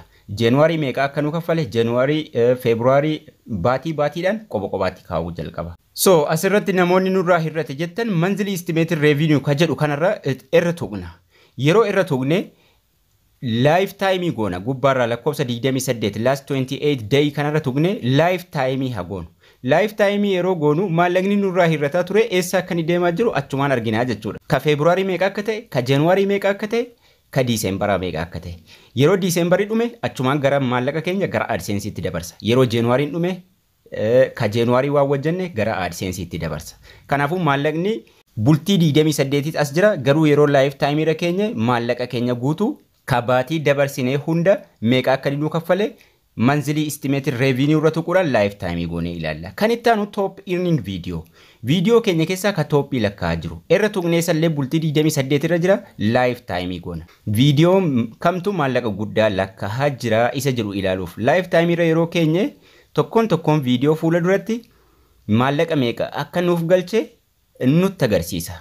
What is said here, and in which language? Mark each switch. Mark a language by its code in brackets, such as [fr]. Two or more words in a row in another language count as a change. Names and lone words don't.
[om] January meeqa akka nu kaffale January February baatiidhaan qoba qobaatti kaa'uu jalqaba. So asirratti namoonni nurraa hirrate jettan [en] monthly estimated revenue [om] ka jedhu kanarra irra tuqna. Yeroo irra tuqne lifetime goona gubbaarraa lakkoofsa 28 [en] last 28 day [om] kanarra tuqne lifetime haa goonu. Lifetime yeroo goonu maallaqni nurraa hirrataa ture eessa akka ni deemaa jiru achumaan arginaa jechuudha. Ka February meeqa akka ta'e, ka January meeqa akka ta'e, ka December meeqa akka ta'e. Yeroo December dhume achumaan gara maallaqa keenya gara AdSense itti dabarsa. Yeroo January dhume ka January waan wajjanne gara AdSense itti dabarsa. Kanaafuu maallaqni bultii 28 as jira garuu yeroo lifetime irra keenya maallaqa keenya guutuu ka baatii dabarsinee hunda meeqa akka nu kaffale [en] monthly estimated revenue [om] irra tuquudhaan lifetime goonee ilaalla. Kan itti aanu [en] top earning video. [om] Video keenya keessaa ka toppii lakkaa'aa jiru. Irra tuqnee sallee bultii 28 irra jira lifetime goona. Video kamtu maallaqa guddaa lakkaa'aa jira isa jiru ilaaluuf. Lifetime irra yeroo keenye tokkoon video fuula duratti maallaqa meeqa akka nuuf galche nutti agarsiisa.